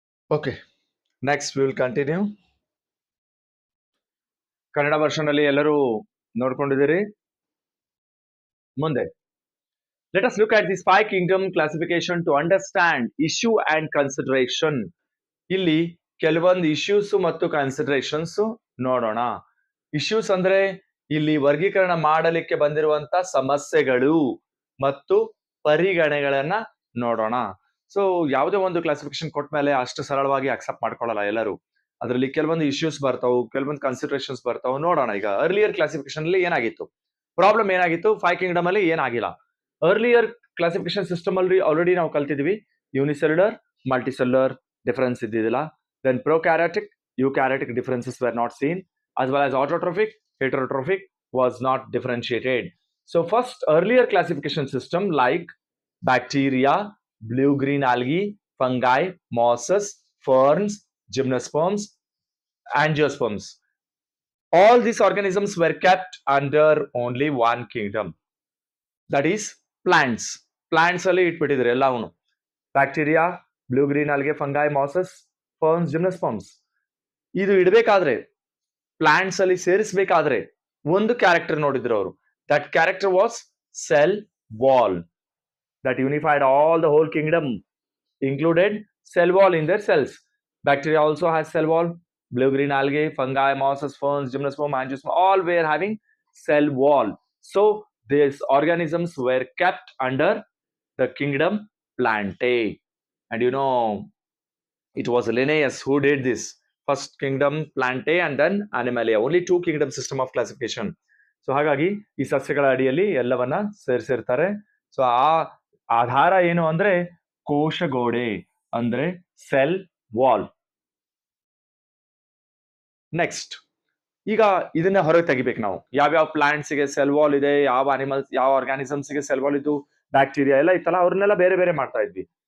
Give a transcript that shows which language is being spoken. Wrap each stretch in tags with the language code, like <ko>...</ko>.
<en>Okay, next will continue.</en> <kn>Kannada version ಅಲ್ಲಿ ಎಲ್ಲರೂ ನೋಡ್ಕೊಂಡಿದ್ದೀರಿ.</kn> <en>ಮುಂದೆ let us look at the five kingdom classification to understand issue and consideration.</en> <kn>ಇಲ್ಲಿ ಕೆಲವೊಂದು issues ಮತ್ತು considerations ನೋಡೋಣ. ಇಶ್ಯೂಸ್ ಅಂದ್ರೆ ಇಲ್ಲಿ ವರ್ಗೀಕರಣ ಮಾಡಲಿಕ್ಕೆ ಬಂದಿರುವಂತ ಸಮಸ್ಯೆಗಳು ಮತ್ತು ಪರಿಗಣನೆಗಳನ್ನ ನೋಡೋಣ. ಸೊ ಯಾವುದೇ ಒಂದು ಕ್ಲಾಸಿಫಿಕೇಶನ್ ಕೊಟ್ಟ ಮೇಲೆ ಅಷ್ಟು ಸರಳವಾಗಿ ಅಕ್ಸೆಪ್ಟ್ ಮಾಡ್ಕೊಳ್ಳಲ್ಲ ಎಲ್ಲರೂ. ಅದರಲ್ಲಿ ಕೆಲವೊಂದು ಇಶ್ಯೂಸ್ ಬರ್ತಾವು, ಕೆಲವೊಂದು ಕನ್ಸಿಡರೇಷನ್ಸ್ ಬರ್ತಾವು. ನೋಡೋಣ. ಈಗ ಅರ್ಲಿಯರ್ ಕ್ಲಾಸಿಫಿಕೇಶನ್ ಅಲ್ಲಿ ಏನಾಗಿತ್ತು, ಪ್ರಾಬ್ಲಮ್ ಏನಾಗಿತ್ತು, ಫೈವ್ ಕಿಂಗ್ಡಮ್ ಅಲ್ಲಿ ಏನಾಗಿಲ್ಲ. ಅರ್ಲಿಯರ್ ಕ್ಲಾಸಿಫಿಕೇಶನ್ ಸಿಸ್ಟಮ್ ಅಲ್ಲಿ ಆಲ್ರೆಡಿ ನಾವು ಕಲ್ತಿದ್ವಿ, ಯೂನಿಸೆಲ್ಯುಲರ್, ಮಲ್ಟಿಸೆಲ್ಯುಲರ್ ಡಿಫರೆನ್ಸ್ ಇದ್ದಿದ್ದಿಲ್ಲ.</kn> <en>Then prokaryotic, eukaryotic differences were not seen, as well as autotrophic, heterotrophic was not differentiated. So first earlier classification system like bacteria, blue-green algae, fungi, mosses, ferns, gymnosperms, angiosperms. All these organisms were kept under only one kingdom, that is plants.</en> <kn>Plants ಅಲ್ಲಿ ಇಟ್ಬಿಟ್ಟಿದ್ರು ಎಲ್ಲವೂ. Bacteria, blue green algae, fungi, masses, ferns, gymnosperms. ಇದು ಇಡಬೇಕಾದ್ರೆ, plants ಅಲ್ಲಿ ಸೇರಿಸಬೇಕಾದ್ರೆ ಒಂದು character ನೋಡಿದ್ರು ಅವರು.</kn> <en>That character was cell wall. That unified all the whole kingdom, included cell wall in their cells. Bacteria also has cell wall. Blue green algae, fungi, mosses, ferns, gymnosperm, angiosperm, all were having cell wall. So these organisms were kept under the kingdom Plantae. And you know, it was Linnaeus who did this. First kingdom Plantae and then Animalia. Only two kingdom system of classification.</en> <kn>So ಹಾಗಾಗಿ ಈ ಸಸ್ಯಗಳ ಅಡಿಯಲ್ಲಿ ಎಲ್ಲವನ್ನ ಸೇರಿಸಿರ್ತಾರೆ. So ಆ ಆಧಾರ ಏನು ಅಂದ್ರೆ ಕೋಶಗೋಡೆ, ಅಂದ್ರೆ cell wall. Next, ಈಗ ಇದನ್ನ ಹೊರಗೆ ತೆಗಿಬೇಕು ನಾವು. ಯಾವ್ಯಾವ ಪ್ಲಾಂಟ್ಸ್ ಗೆ ಸೆಲ್ ವಾಲ್ ಇದೆ, ಯಾವ ಅನಿಮಲ್ಸ್, ಯಾವ ಆರ್ಗಾನಿಸಮ್ಸ್ ಗೆ ಸೆಲ್ ವಾಲ್ ಇದ್ದು, ಬ್ಯಾಕ್ಟೀರಿಯಾ ಎಲ್ಲ ಇತ್ತಲ್ಲ, ಅವ್ರನ್ನೆಲ್ಲ ಬೇರೆ ಬೇರೆ ಮಾಡ್ತಾ ಇದ್ವಿ.</kn>